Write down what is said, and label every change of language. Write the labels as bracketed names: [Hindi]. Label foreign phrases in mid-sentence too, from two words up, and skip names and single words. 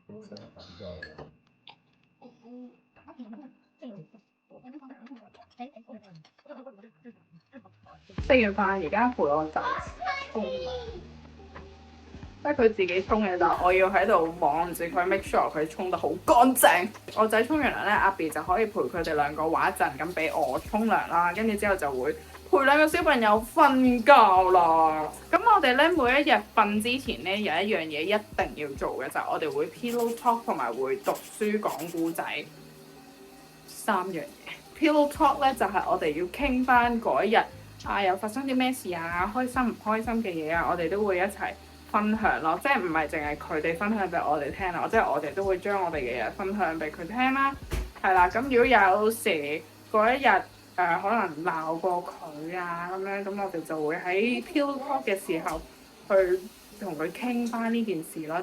[Cantonese] 食完飯而家陪我仔沖，即係佢自己沖嘅，但我要喺度望住佢 [English] make sure [Cantonese] 佢沖得好乾淨。我仔沖完涼咧，阿 B 就可以陪佢哋兩個玩一陣，咁俾我沖涼啦。跟住之後就會陪兩個小朋友瞓覺啦。咁我哋咧每一日瞓之前咧有一樣嘢一定要做嘅，就係我哋會 [English] pillow talk [Cantonese] 同埋會讀書講故仔3 樣嘢。 [English] Pillow talk [Cantonese] 咧就係我哋要傾翻嗰一日又發生啲咩事啊，開心唔開心嘅嘢啊，我哋都會一齊分享咯。即係唔係淨係佢哋分享俾我哋聽啦，即係我哋都會將我哋嘅嘢分享俾佢聽啦。係啦，咁如果有時嗰一日可能鬧過佢啊咁樣，咁我哋就會喺 [English] Pillow talk [Cantonese] 嘅時候去同佢傾翻呢件事咯。